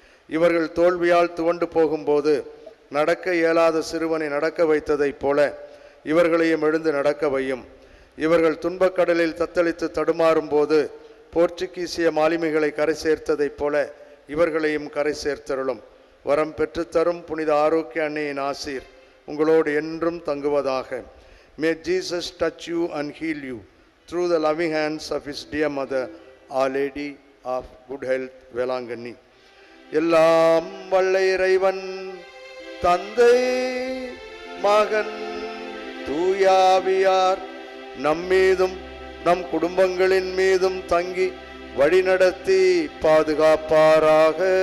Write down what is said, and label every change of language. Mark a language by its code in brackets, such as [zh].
[ta] இவர்கள் தோல்வியால் துவண்டு போகும்போது நடக்க இயலாத சிறுவனை நடக்க வைத்ததைப் போல இவர்களையும் எழுந்து நடக்க வையும். இவர்கள் துன்பக்கடலில் தத்தளித்து தடுமாறும் போது போர்ச்சுகீசிய மாலுமிகளை கரை சேர்த்ததைப் போல இவர்களையும் கரை சேர்த்தருளும். வரம் பெற்றுத்தரும் புனித ஆரோக்கிய அன்னையின் ஆசீர் உங்களோடு என்றும் தங்குவதாக. [en] May Jesus touch you and heal you through the loving hands of his dear mother, Our Lady of Good Health, Velankanni. [ta] எல்லாம் வல்ல இறைவன் தந்தை மகன் தூயாவியார் நம்மீதும் நம் குடும்பங்களின் மீதும் தங்கி வழிநடத்தி பாதுகாப்பாராக.